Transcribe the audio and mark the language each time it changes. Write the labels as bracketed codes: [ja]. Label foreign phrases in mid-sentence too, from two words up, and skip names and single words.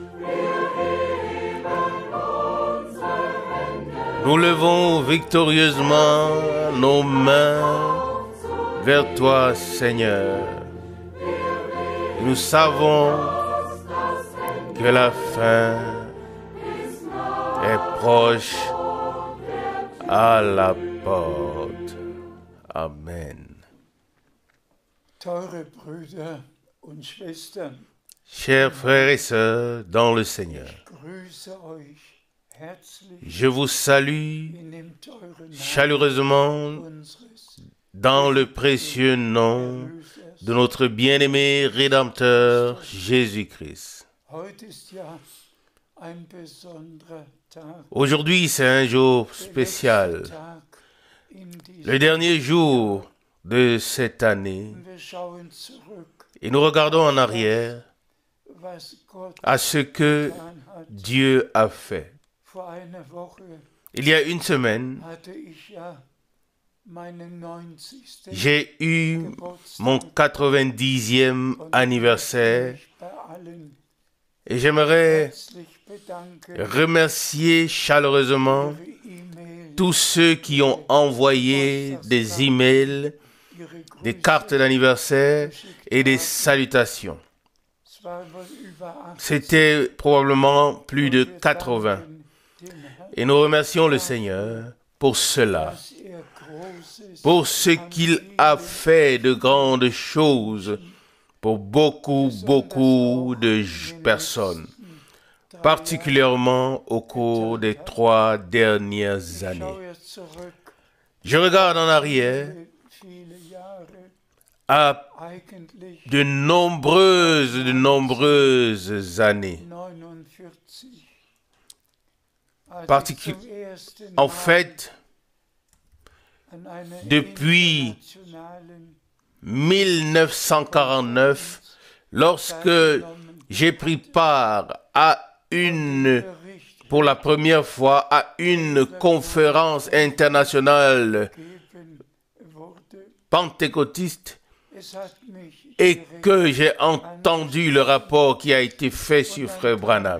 [fr] Nous levons victorieusement nos mains vers toi, Seigneur. Nous savons que la fin est proche à la porte. Amen. [de] Teure Brüder und Schwestern, [fr] Chers frères et sœurs dans le Seigneur, [de] grüße euch herzlich [fr] je vous salue [de] in dem teuren Namen [fr] chaleureusement [de] unseres [fr] dans le précieux nom de notre bien-aimé Rédempteur Jésus-Christ. [de] Heute ist ja ein besonderer Tag, [fr] Aujourd'hui, c'est un jour [de] der [fr] spécial, [de] letzte Tag in diesem [fr] le dernier jour de cette année, [de] Wir schauen zurück, [fr] et nous regardons en arrière [de] was Gott [fr] à ce que [de] getan hat. [fr] Dieu a fait. [de] Vor einer Woche [fr] Il y a une semaine, [de] hatte ich ja meinen 90. [fr] j'ai eu [de] Geburtstag [fr] mon 90e [de] und [fr] anniversaire [de] ich bei allen [fr] et j'aimerais [de] herzlich bedanken [fr] remercier chaleureusement [de] für ihre E-Mail, [fr] tous ceux qui ont envoyé des emails, [de] ihre [fr] des [de] Grüße. [fr] cartes d'anniversaire et des salutations. [de] Es war wohl über 80. [fr] C'était probablement plus de [de] Wir [fr] 80. [de] danken dem Herrn, [fr] Et nous remercions le Seigneur pour cela, [de] dass Großes [fr] pour ce qu'il a fait de grandes choses pour beaucoup de personnes, particulièrement au cours des 3 dernières années. [de] schaue jetzt zurück, [fr] Je regarde en arrière [de] viele Jahre, [fr] à [de] eigentlich [fr] de nombreuses années. [de] 49 [fr] En fait, depuis 1949, lorsque j'ai pris part pour la première fois à une conférence internationale pentecôtiste et que j'ai entendu le rapport qui a été fait sur Frère Branham.